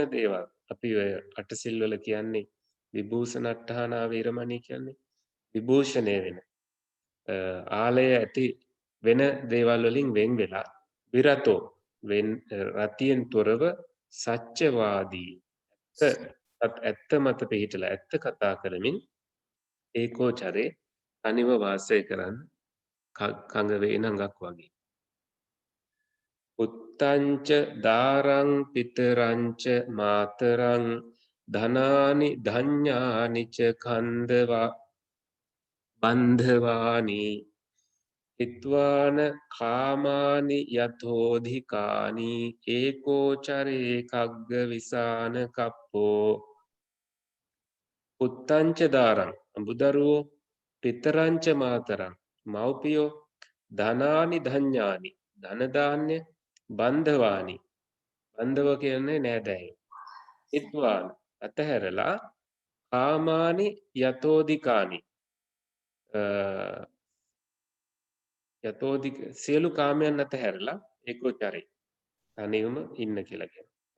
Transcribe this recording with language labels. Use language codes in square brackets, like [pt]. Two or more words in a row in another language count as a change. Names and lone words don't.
[si] දේවල් අපි ඔය අටසිල් වල කියන්නේ [pi] විභූෂණට්ඨානා වීරමණී [si] කියන්නේ විභූෂණය වෙන ආලය ඇති වෙන දේවල් වලින් වෙන් වෙලා විරතෝ රතියෙන් තොරව සත්‍යවාදී ඇත්ත මත පිහිටලා ඇත්ත කතා කරමින් ඒකෝචරේ අනිව වාසය කරන්න කඟ වේනඟක් වගේ. [pi] උත්තංච දාරං පිතරංච මාතරං ධනානි ධඤ්ඤානි ච කන්දවා බන්ධවානි හිත්වාන කාමානි යතෝධිකානි ඒකෝචරේ කග්ග විසාන කප්පෝ. උත්තංච දාරං [si] අඹුදරුවෝ [pi] පිතරංච මාතරං [si] මව්පියෝ [pi] ධනානි ධඤ්ඤානි [si] ධනධාන්‍ය බන්ධවානි බන්ධව කියන්නේ නෑදෑයෝ හිත්වාන අතහැරලා [pi] කාමානි යතෝධිකානි [si] යතෝධික සියලු කාමයන් අතහැරලා ඒකෝචරේ තනිවම ඉන්න කියලා කියනවා.